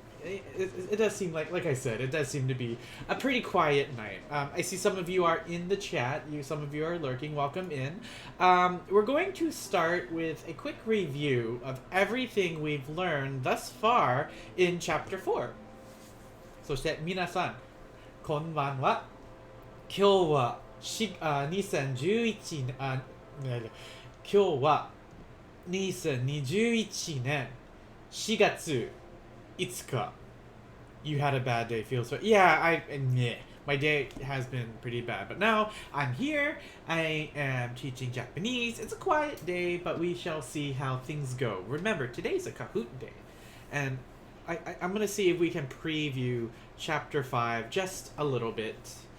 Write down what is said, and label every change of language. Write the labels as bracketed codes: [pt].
[en] It does seem like I said, it does seem to be a pretty quiet night. I see some of you are in the chat. Some of you are lurking. Welcome in. We're going to start with a quick review of everything we've learned thus far in Chapter 4. [ja] そして皆さん、こんばんは。今日は2011年、今日は2021年4月5日. [en] You had a bad day, feels so. Yeah, my day has been pretty bad, but now I'm here. I am teaching Japanese. It's a quiet day, but we shall see how things go. Remember, today's a Kahoot day, and I'm gonna see if we can preview Chapter 5 just a little bit.